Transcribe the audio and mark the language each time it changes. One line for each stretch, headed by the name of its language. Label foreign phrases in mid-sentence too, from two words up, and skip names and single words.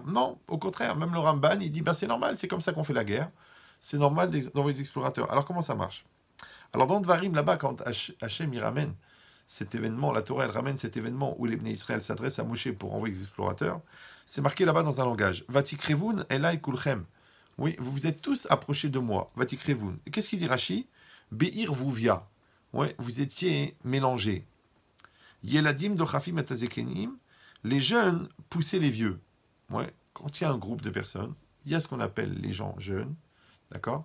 French: Non, au contraire, même le Ramban, il dit, ben, c'est normal, c'est comme ça qu'on fait la guerre, c'est normal d'envoyer des explorateurs. Alors comment ça marche? Alors dans Dvarim, là-bas, quand Hachem il ramène cet événement, la Torah elle ramène cet événement où les Bnei Israël s'adressent à Moshe pour envoyer des explorateurs, c'est marqué là-bas dans un langage.
Hebrew: ותקרבון אלי כלכם.
French: Oui, vous vous êtes tous approchés de moi.
Hebrew: Vatikrevun.
French: Et qu'est-ce qu'il dit Rashi?
Hebrew: בערבוביא.
French: Ouais, vous étiez mélangés.
Hebrew: ילדים דוחפים את הזקנים.
French: Les jeunes poussaient les vieux. Ouais, quand il y a un groupe de personnes, il y a ce qu'on appelle les gens jeunes, d'accord?